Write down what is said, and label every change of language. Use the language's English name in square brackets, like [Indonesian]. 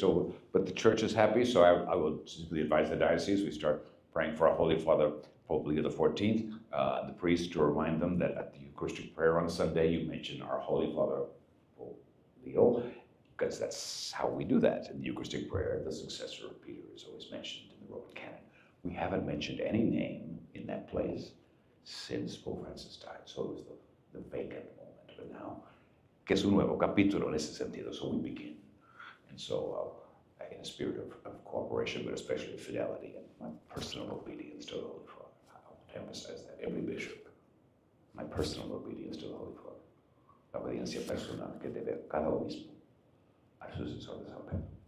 [English] So, but the church is happy, so I will simply advise the diocese, we start praying for our Holy Father, Pope Leo XIV, the priest, to remind them that at the Eucharistic prayer on Sunday, you mention our Holy Father, Pope Leo, because that's how we do that. In the Eucharistic prayer, the successor of Peter is always mentioned in the Roman canon. We haven't mentioned any name in that place since Pope Francis died, so it was the vacant moment. But now, [Spanish] que es un nuevo capítulo en ese sentido, [English] so we begin. And so, in a spirit of cooperation, but especially fidelity and my personal obedience to the Holy Father. I want to emphasize that, every bishop, my personal obedience to the Holy Father. [Spanish] La obediencia personal que debe cada obispo a su sucesor de San Pedro.